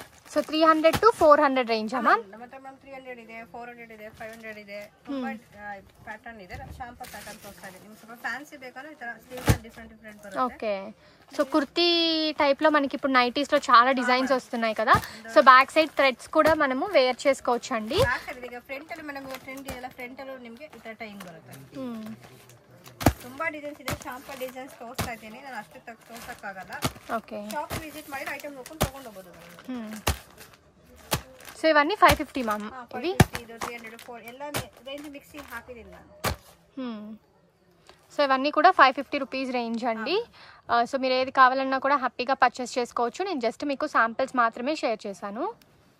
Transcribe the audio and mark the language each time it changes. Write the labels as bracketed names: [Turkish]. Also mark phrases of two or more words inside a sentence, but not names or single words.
[English] so 300 to 400 range ma'am. [Kannada] ಮತ್ತೆ ಮ್ಯಾಮ್ 300 ಇದೆ, 400 ಇದೆ, 500 ಇದೆ, ತುಂಬಾ ಪ್ಯಾಟರ್ನ್ ಇದೆ. [English] sample pattern [Kannada] ತೋರಿಸ್ತಾ ಇದೆ. ನಿಮ್ಗೆ ಸ್ವಲ್ಪ ಫ್ಯಾನ್ಸಿ ಬೇಕಂದ್ರೆ ಈ ತರ [English] sleeves different [Kannada] ಬರುತ್ತೆ. [Telugu] ఓకే. సో కుర్తీ టైప్లో మనకి ఇప్పుడు నైటీస్లో చాలా డిజైన్స్ వస్తున్నాయి కదా. [English] so back side threads [Telugu] కూడా మనము వేర్ చేసుకోవచ్చు అండి. [Kannada] ಫ್ರಂಟ್ ಅಲ್ಲಿ [English] madam trend [Kannada] ಇದೆಲ್ಲ, ಫ್ರಂಟ್ ಅಲ್ಲಿ ನಿಮಗೆ ಈ ತರ ಟೈಮ್ ಬರುತ್ತೆ. ತುಂಬಾ ಡಿಸೈನ್ಸ್ ಇದೆ. [English] sample designs [Kannada] ತೋರಿಸ್ತಾ ಇದ್ದೀನಿ, ನಾನು ಅಷ್ಟೇ ತೋರ್ಸಕ್ಕಾಗಲ್ಲ. ಓಕೆ. [English] shop visit [Kannada] ಮಾಡಿ ಐಟಮ್ ನೋಡ್ಕೊಂಡು ತಗೊಂಡು ಹೋಗೋದು. ಸೊ ಇವన్నీ 550 ಮ್ಯಾಮ್. ಇವಿ 300 4 ಎಲ್ಲ [English] range mixing [Kannada] ಹಾಕಿದ್ದೀನಿ ನಾನು. [Telugu] సో ఇవన్నీ కూడా 550 [English] rupees range [Telugu] అండి. సో మీరు ఏది కావాలన్నా కూడా హ్యాపీగా పర్చేస్ చేసుకోవచ్చు. నేను జస్ట్ మీకు శాంపిల్స్ మాత్రమే షేర్ చేశాను.